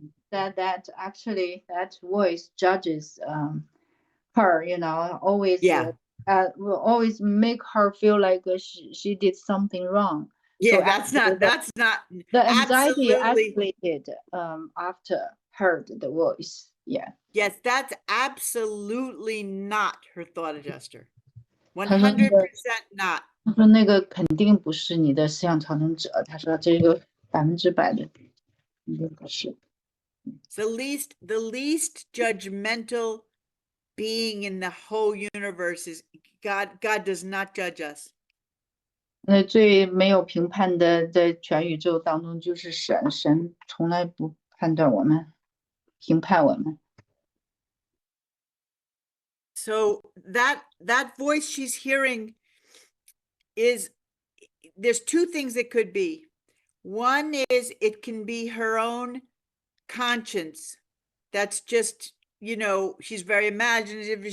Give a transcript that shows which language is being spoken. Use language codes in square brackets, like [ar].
[en] That actually that voice judges her, you know, always will always make her feel like she did something wrong. Yeah, so that's not the anxiety absolutely escalated after heard the voice. Yeah. Yes, that's absolutely not her thought adjuster. [zh] 他说 [en] 100% not. [zh] 他说那个肯定不是你的思想调整者，他说这个100%的肯定不是。 [en] The least judgmental being in the whole universe is God. God does not judge us. [zh] 那最没有评判的，在全宇宙当中就是神，神从来不判断我们，评判我们。 [en] So that voice she's hearing is, there's two things it could be. One is it can be her own conscience. That's just, you know, she's very imaginative.